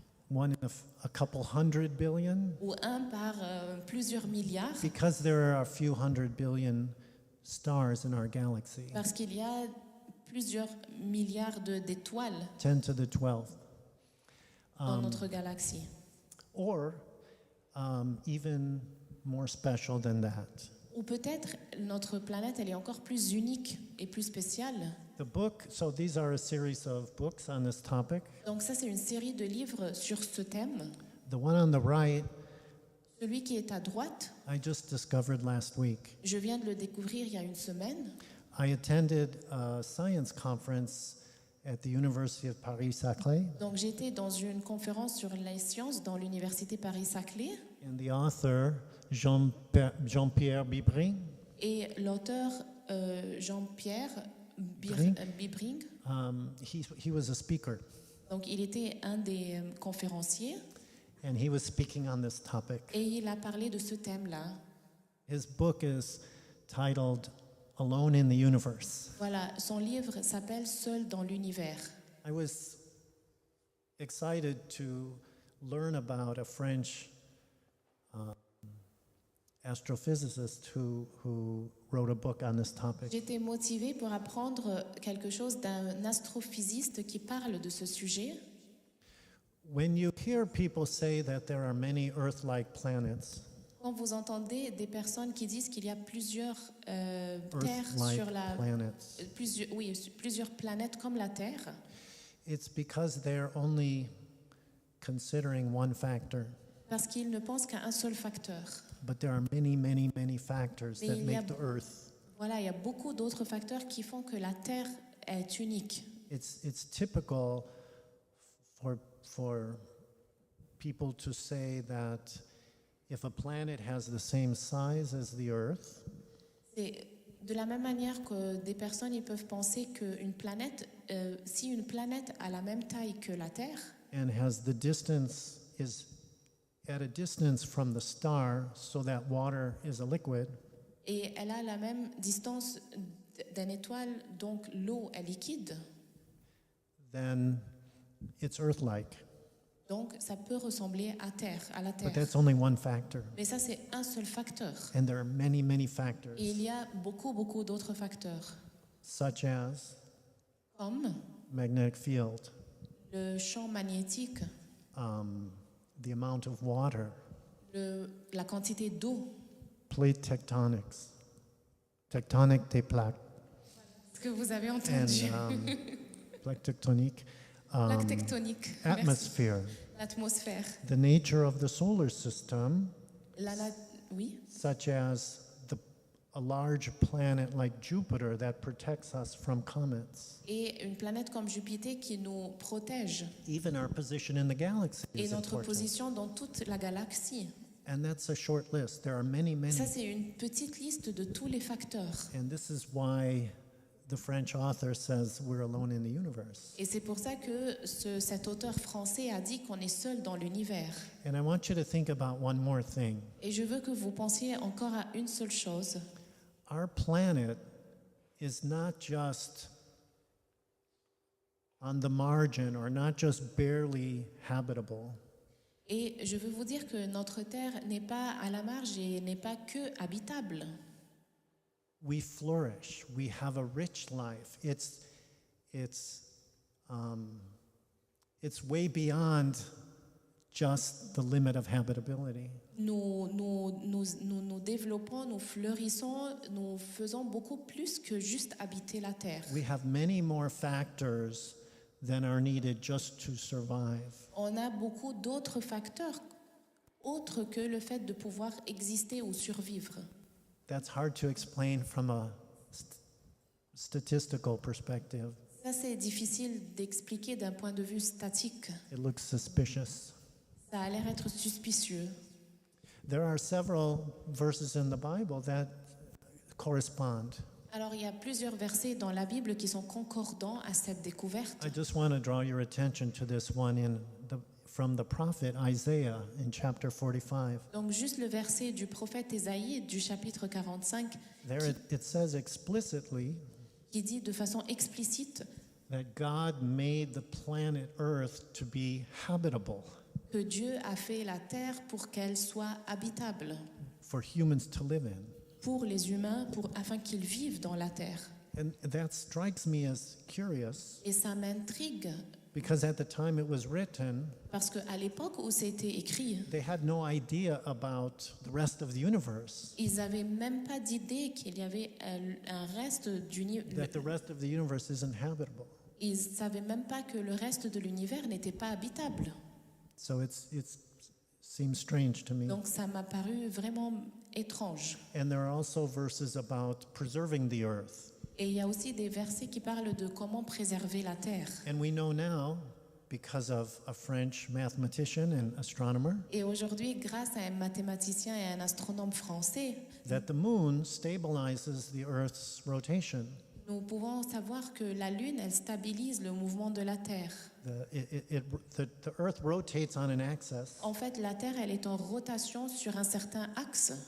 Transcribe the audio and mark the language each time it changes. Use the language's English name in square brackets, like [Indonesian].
[English] One in a couple hundred billion? [French] ou un par plusieurs milliards? [English] Because there are a few hundred billion stars in our galaxy. [French] Parce qu'il y a plusieurs milliards d'étoiles [English] 10 to the 12th. [French] dans notre galaxie. [English] Or even more special than that. [French] Ou peut-être notre planète, elle est encore plus unique et plus spéciale. [English] The book, so these are a series of books on this topic. [French] Donc ça, c'est une série de livres sur ce thème. [English] The one on the right, [French] Celui qui est à droite, [English] I just discovered last week. [French] je viens de le découvrir il y a une semaine. [English] I attended a science conference at the University of Paris-Saclay, [French] Donc j'étais dans une conférence sur les sciences dans l'université Paris-Saclay [English] and the author, Jean-Pierre Bibring, [French] et l'auteur Jean-Pierre Bibring, [English] he was a speaker, [French] donc il était un des conférenciers [English] and he was speaking on this topic. [French] et il a parlé de ce thème-là. [English] His book is titled Alone in the Universe. [French] Voilà, son livre s'appelle Seul dans l'univers. [English] I was excited to learn about a French astrophysicist who wrote a book on this topic. [French] J'étais motivée pour apprendre quelque chose d'un astrophysiste qui parle de ce sujet. [English] When you hear people say that there are many Earth-like planets, [French] Quand vous entendez des personnes qui disent qu'il y a plusieurs terres [English] Earth-like [French] sur la [English] planets, [French] plusieurs planètes comme la Terre, [English] it's because they're only considering one factor. [French] parce qu'ils ne pensent qu'à un seul facteur. [English] But there are many, many, many factors [French] Mais [English] that [French] il y a- [English] make the Earth. [French] Voilà, il y a beaucoup d'autres facteurs qui font que la Terre est unique. [English] It's typical for people to say that if a planet has the same size as the Earth, [French] C'est de la même manière que des personnes ils peuvent penser qu'une planète, si une planète a la même taille que la Terre [English] and has the distance is at a distance from the star so that water is a liquid, [French] et elle a la même distance d'une étoile, donc l'eau est liquide, [English] then it's Earth-like. [French] donc ça peut ressembler à la [English] But [French] Terre. [English] that's only one factor. [French] Mais ça, c'est un seul facteur. [English] And there are many, many factors, [French] Et il y a beaucoup d'autres facteurs, [English] such as [French] comme [English] magnetic field, [French] le champ magnétique, [English] the amount of water, [French] la quantité d'eau, [English] plate tectonics, [French] tectonic des plaques, ce que vous avez [English] and [French] entendu, plaque tectonique, plaque tectonique, merci. [English] atmosphere, [French] L'atmosphère, [English] the nature of the solar system, [French] oui, [English] such as a large planet like Jupiter that protects us from comets. [French] et une planète comme Jupiter qui nous protège, [English] Even our position in the galaxy [French] et [English] is [French] notre [English] important. [French] position dans toute la galaxie. [English] And that's a short list. There are many, many. [French] Ça, c'est une petite liste de tous les facteurs. [English] And this is why the French author says we're alone in the universe. [French] Et c'est pour ça que cet auteur français a dit qu'on est seul dans l'univers. [English] And I want you to think about one more thing. [French] Et je veux que vous pensiez encore à une seule chose. [English] Our planet is not just on the margin or not just barely habitable. [French] Et je veux vous dire que notre terre n'est pas à la marge et n'est pas que habitable. [English] We flourish. We have a rich life. It's way beyond just the limit of habitability. [French] Nous développons, nous fleurissons, nous faisons beaucoup plus que juste habiter la terre. [English] We have many more factors than are needed just to survive. [French] On a beaucoup d'autres facteurs autres que le fait de pouvoir exister ou survivre. [English] That's hard to explain from a statistical perspective. [French] Ça, c'est difficile d'expliquer d'un point de vue statique. [English] It looks suspicious. [French] Ça a l'air être suspicieux. [English] There are several verses in the Bible that correspond. [French] Alors, il y a plusieurs versets dans la Bible qui sont concordants à cette découverte. [English] I just want to draw your attention to this one from the prophet Isaiah in chapter 45. [French] Donc, juste le verset du prophète Ésaïe du chapitre 45 [English] There it says explicitly [French] qui dit de façon explicite [English] that God made the planet Earth to be habitable [French] que Dieu a fait la terre pour qu'elle soit habitable [English] for humans to live in. [French] pour les humains, afin qu'ils vivent dans la terre. [English] And that strikes me as curious [French] Et ça m'intrigue [English] because at the time it was written, [French] parce qu'à l'époque où c'était écrit, [English] they had no idea about the rest of the universe, [French] ils n'avaient même pas d'idée qu'il y avait un reste [English] that the rest of the universe isn't habitable. [French] Ils ne savaient même pas que le reste de l'univers n'était pas habitable. [English] So it seems strange to me. [French] Donc ça m'a paru vraiment étrange. [English] And there are also verses about preserving the earth. [French] Et il y a aussi des versets qui parlent de comment préserver la terre. [English] And we know now, because of a French mathematician and astronomer, [French] Et aujourd'hui, grâce à un mathématicien et un astronome français, [English] that the moon stabilizes the earth's rotation. [French] nous pouvons savoir que la Lune, elle stabilise le mouvement de la Terre. [English] The earth rotates on an axis [French] En fait, la Terre, elle est en rotation sur un certain axe,